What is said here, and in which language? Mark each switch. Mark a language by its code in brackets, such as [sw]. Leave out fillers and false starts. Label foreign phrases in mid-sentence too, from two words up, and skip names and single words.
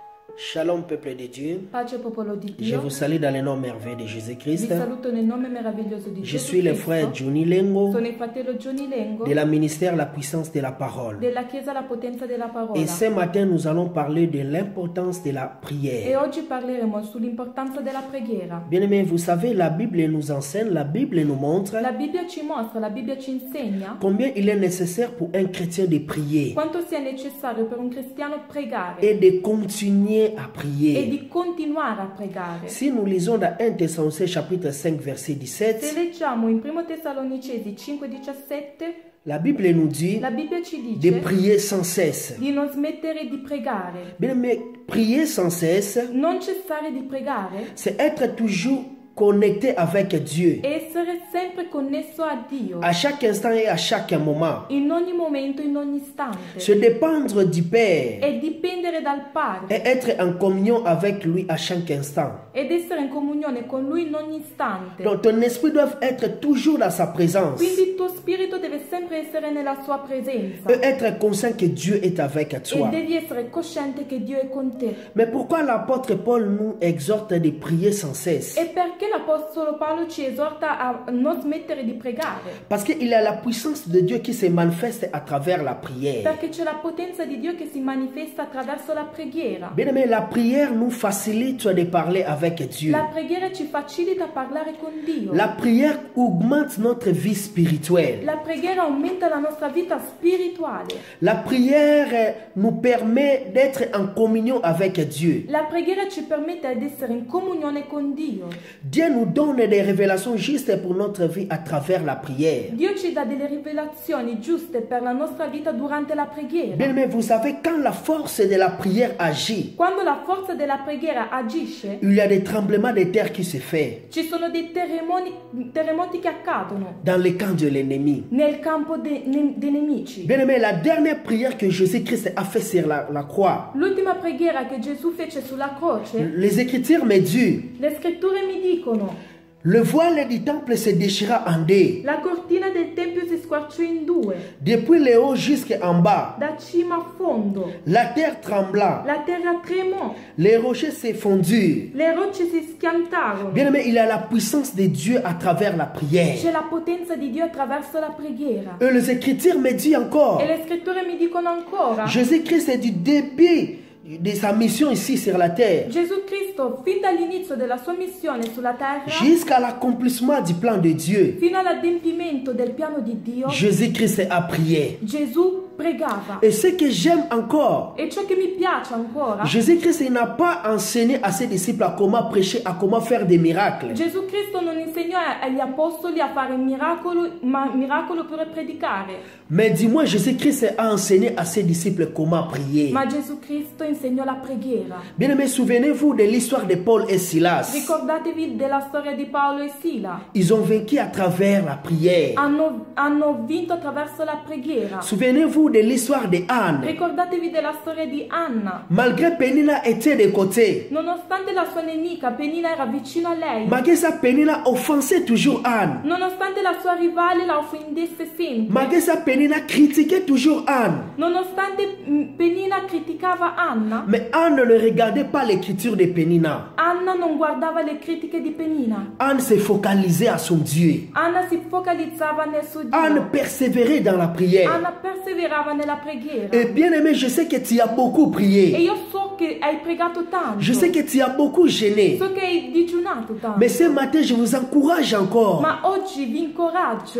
[fr] Shalom peuple de Dieu, [it] Pace popolo di [fr] je [it] Dio, [fr] vous salue dans le nom merveilleux de [it] vi [fr] Jésus-Christ. [it] saluto nel nome meraviglioso di [fr] Je [it] Gesù [fr] suis le [it] Cristo. [fr] frère Johnny Lengo [it] Sono il fratello Johnny Lengo [fr] de la ministère La Puissance de la Parole. [it] della Chiesa La Potenza della Parola. [fr] Et ce matin, nous allons parler de l'importance de la [it] E [fr] prière. [it] oggi parleremo sull'importanza della preghiera. [fr] Bien-aimés, vous savez, la Bible nous enseigne, la Bible nous montre [it] La Bibbia ci mostra, la Bibbia ci insegna [fr] combien il est nécessaire pour un chrétien de prier [it] quanto sia necessario per un cristiano pregare [fr] et de continuer à [it] e [fr] prier. [it] di continuare a pregare. [fr] Si nous lisons dans 1 Thessaloniciens chapitre 5 verset [it] Se [fr] 17, [it] leggiamo in 1 Tessalonicesi 5,17, [fr] la Bible nous dit [it] la Bibbia ci [fr] de [it] dice [fr] prier sans cesse. [it] di non smettere di pregare. [fr] Bien-aimés, prier sans cesse, [it] Non cessare di pregare [fr] c'est être toujours connecté avec Dieu, [it] è essere sempre connesso a Dio, [fr] à chaque instant et à chaque moment. [it] in ogni momento, in ogni istante, [fr] Se dépendre du Père [it] e dipendere dal Padre, [fr] et être en communion avec lui à chaque instant. [it] ed essere in comunione con Lui in ogni istante. [fr] Donc ton esprit doit être toujours dans sa présence [it] Quindi il tuo spirito deve sempre essere nella sua presenza [fr] et être conscient que Dieu est avec [it] e [fr] toi. [it] devi essere cosciente che Dio è con te. [fr] Mais pourquoi l'apôtre Paul nous exhorte de prier sans cesse? [it] E perché l'Apostolo Paolo ci esorta a non smettere di pregare? [fr] Parce qu'il y a la puissance de Dieu qui se manifeste à travers la prière. [it] Perché c'è la potenza di Dio che si manifesta attraverso la preghiera. [fr] Bien aimé, la prière nous facilite de parler avec Dieu. [it] La preghiera ci facilita a parlare con Dio. [fr] La prière augmente notre vie spirituelle. [it] La preghiera aumenta la nostra vita spirituale. [fr] La prière nous permet d'être en communion avec Dieu. [it] La preghiera ci permette di essere in comunione con Dio. [fr] Dieu nous donne des révélations justes pour notre vie à travers la prière. [it] Dio ci dà delle rivelazioni giuste per la nostra vita durante la preghiera. [fr] Bien aimé, vous savez, quand la force de la prière agit, [it] Quando la forza della preghiera agisce, [fr] il y a des tremblements de terre qui se font [it] ci sono dei terremoti che accadono [fr] dans le camp de l'ennemi. [it] nel campo dei nemici. [fr] Bien aimé, la dernière prière que Jésus-Christ a fait sur la croix, [it] L'ultima preghiera che Gesù fece sulla croce, [fr] les Écritures me disent, [it] le scritture mi dicono: [fr] le voile du temple se déchira en deux, [it] la cortina del tempio si squarciò in due, [fr] depuis le haut jusqu'en bas. [it] da cima a fondo. [fr] La terre trembla, [it] La terra tremò, [fr] les rochers se fondurent. [it] le rocce si schiantarono. [fr] Bien aimé, il y a la puissance de Dieu à travers la prière. [it] C'è la potenza di Dio attraverso la preghiera. [fr] Et les Écritures me disent encore, [it] E le scritture mi dicono ancora: [fr] Jésus-Christ est du début de sa mission ici sur la terre [it] Gesù Cristo, fin dall'inizio della sua missione sulla terra, [fr] jusqu'à l'accomplissement du plan de Dieu. [it] fino all'adempimento del piano di Dio, [fr] Jésus-Christ a prié. [it] Gesù pregava. [fr] Et ce que j'aime encore, [it] E ciò che mi piace ancora, [fr] Jésus-Christ n'a pas enseigné à ses disciples à comment prêcher, à comment faire des miracles. [it] Gesù Cristo non insegnò agli apostoli a fare miracolo per predicare, [fr] Mais dis-moi, Jésus-Christ a enseigné à ses disciples comment prier. [it] ma Gesù Cristo insegnò la preghiera. [fr] Bien aimé, souvenez-vous de l'histoire de Paul et Silas. [it] Ricordatevi della storia di Paolo e Sila. [fr] Ils ont vaincu à travers la prière. [it] Hanno vinto attraverso la preghiera. [fr] Souvenez-vous de l'histoire de Anne. [it] Ricordatevi della storia di Anna. [fr] Malgré Pénina était de côté, [it] Nonostante la sua nemica, Penina era vicino a lei. [fr] malgré ça, Pénina offensait toujours Anne. [it] Nonostante la sua rivale la offendesse sempre. [fr] Malgré ça, Pénina critiquait toujours Anne. [it] Nonostante Penina criticava Anna, [fr] Mais Anne ne regardait pas l'écriture de Pénina. [it] Anna non guardava le critiche di Penina. [fr] Anne se focalisait à son Dieu. [it] Anna si focalizzava nel suo Dio. [fr] Anne persévérait dans la prière. [it] Anna perseverava nella preghiera. [fr] Et bien aimé, je sais que tu as beaucoup [it] E [fr] prié. [it] io so che hai pregato tanto. [fr] Je sais que tu as beaucoup gêné. [it] So che hai digiunato tanto. [fr] Mais ce matin, je vous encourage encore [it] Ma oggi vi incoraggio